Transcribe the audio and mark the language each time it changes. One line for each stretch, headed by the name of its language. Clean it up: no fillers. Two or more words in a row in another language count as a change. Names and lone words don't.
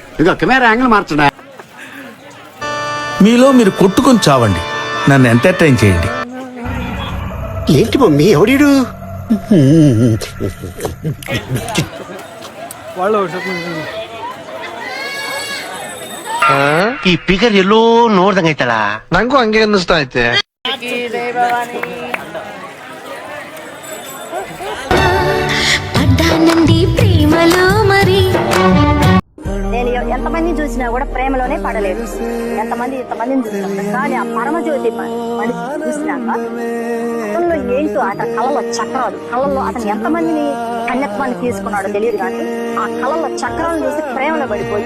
Telugu: ఇక కెమెరా యాంగిల్ మార్చడా. మీలో మీరు కొట్టుకొని చావండి, నన్ను ఎంటర్టైన్ చేయండి. ఏంటి మమ్మీ ఎవడీడు?
Kannada: ಈ ಫಿಗರ್ ಎಲ್ಲೋ ನೋಡ್ದಂಗೈತಲ್ಲ, ನಂಗೂ ಹಂಗೆ ಅನ್ನಿಸ್ತಾ ಐತೆ.
Telugu: పడ్డానండి ప్రేమలో మరి. నేను ఎంతమందిని చూసినా కూడా ప్రేమలోనే పడలేదు. ఇంతమందిని చూసినా కానీ ఆ పరమజ్యోతి మనిషి చూసినాక అతనిలో ఏంటో అతని కళ్ళలో చక్రాలు, కళ్ళల్లో అతను ఎంతమందిని కన్యత్వాన్ని తీసుకున్నాడో తెలియదు కానీ ఆ కళ్ళల్లో చక్రాలను చూసి ప్రేమలో పడిపోయి